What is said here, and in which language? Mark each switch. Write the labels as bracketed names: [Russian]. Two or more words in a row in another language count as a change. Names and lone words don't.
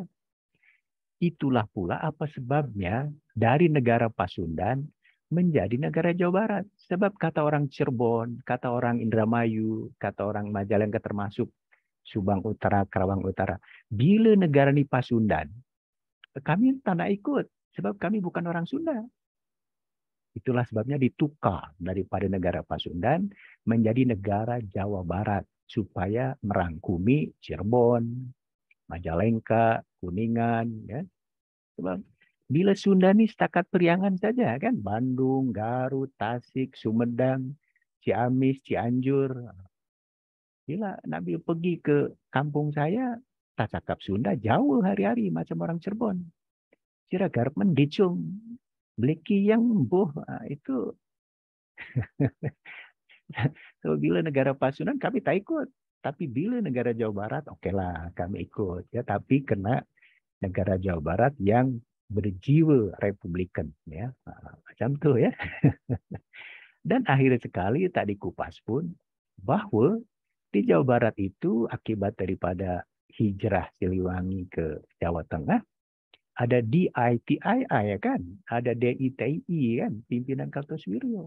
[Malay] Itulah pula apa sebabnya dari negara Pasundan menjadi negara Jawa Barat. Sebab kata orang Cirebon, kata orang Indramayu, kata orang Majalengka termasuk Subang Utara, Karawang Utara. Bila negara ini Pasundan, kami tak nak ikut. Sebab kami bukan orang Sunda. Itulah sebabnya ditukar daripada negara Pasundan menjadi negara Jawa Barat. Supaya merangkumi Cirebon, Majalengka, Kuningan. Ya. Sebab bila Sunda ini setakat Periangan saja kan. Bandung, Garut, Tasik, Sumedang, Ciamis, Cianjur. Bila Nabil pergi ke kampung saya, tak cakap Sunda, jauh hari-hari macam orang Cirebon. Kira garap mendicung. Bleki yang boh itu. So, bila negara Pasundan kami tak ikut. Tapi bila negara Jawa Barat, oke lah kami ikut. Ya, tapi kena negara Jawa Barat yang berjiwa Republikan. Ya. Macam tu ya. Dan akhirnya sekali tak dikupas pun bahwa di Jawa Barat itu akibat daripada hijrah Siliwangi ke Jawa Tengah, ada DITII ya kan, ada DITI kan, pimpinan Kartosuwiryo.